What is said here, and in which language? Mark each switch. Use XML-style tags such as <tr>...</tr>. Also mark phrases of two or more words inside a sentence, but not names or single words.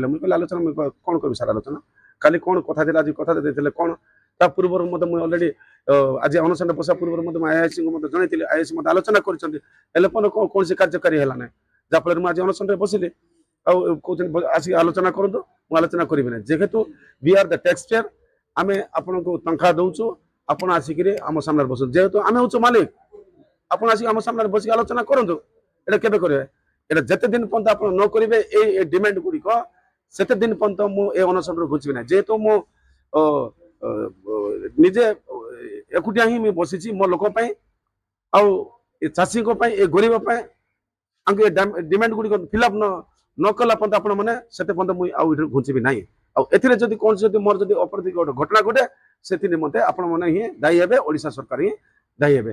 <or>ମୁଁ କହିଲି ଆଲୋଚନା ମୁଁ କ'ଣ କରିବି ସାର୍ ଆଲୋଚନା, କାଲି କ'ଣ କଥା ଥିଲା ଆଜି କଥା ଦେଇଥିଲେ କ'ଣ, ତା ପୂର୍ବରୁ ମଧ୍ୟ ମୁଁ ଅଲରେଡ଼ି ଆଜି ଅନଶନରେ ବସିବା ପୂର୍ବରୁ ମଧ୍ୟ ମୁଁ ଆଇଆଇସିଙ୍କୁ ମଧ୍ୟ ଜଣାଇଥିଲି, ଆଇଆଇସି ମଧ୍ୟ ଆଲୋଚନା କରିଛନ୍ତି, ହେଲେ କ'ଣ କୌଣସି କାର୍ଯ୍ୟକାରୀ ହେଲା ନାହିଁ। ଯାହାଫଳରେ ମୁଁ ଆଜି ଅନଶନରେ ବସିଲି ଆଉ କହୁଛନ୍ତି ଆସିକି ଆଲୋଚନା କରନ୍ତୁ, ମୁଁ ଆଲୋଚନା କରିବି ନାହିଁ। ଯେହେତୁ</or> <en>we are the tax payer,</en> <or>ଆମେ ଆପଣଙ୍କୁ ଟଙ୍କା ଦେଉଛୁ, ଆପଣ ଆସିକିରି ଆମ ସାମ୍ନାରେ ବସନ୍ତୁ। ଯେହେତୁ ଆମେ ହେଉଛୁ ମାଲିକ, ଆପଣ ଆସିକି ଆମ ସାମ୍ନାରେ ବସିକି ଆଲୋଚନା କରନ୍ତୁ। ଏଇଟା କେବେ କରିବେ? ଏଟା ଯେତେ ଦିନ ପର୍ଯ୍ୟନ୍ତ ଆପଣର ନ କରିବେ ଏଇ ଡିମାଣ୍ଡ ଗୁଡ଼ିକ ସେତେ ଦିନ ପର୍ଯ୍ୟନ୍ତ ମୁଁ ଏଇ ଅନଶନରୁ ଘୁଞ୍ଚିବି ନା। ଯେହେତୁ ମୁଁ ନିଜେ ଏକୁଟିଆ ହିଁ ମୁଁ ବସିଛି ମୋ ଲୋକ ପାଇଁ ଆଉ ଏ ଚାଷୀଙ୍କ ପାଇଁ ଏ ଗରିବ ପାଇଁ ଆଙ୍କୁ ଏ ଡିମାଣ୍ଡ ଗୁଡ଼ିକ ଫିଲ୍ଅପ୍ ନ କଲା ପର୍ଯ୍ୟନ୍ତ ଆପଣମାନେ ସେତେ ପର୍ଯ୍ୟନ୍ତ ମୁଁ ଆଉ ଏଠାରୁ ଘୁଞ୍ଚିବି ନାହିଁ। ଆଉ ଏଥିରେ ଯଦି କୌଣସି ଯଦି ମୋର ଯଦି ଅପ୍ରତି ଘଟଣା ଘଟେ ସେଥି ନିମନ୍ତେ ଆପଣମାନେ ହିଁ ଦାୟୀ ହେବେ, ଓଡ଼ିଶା ସରକାର ହିଁ ଦାୟୀ ହେବେ।</or>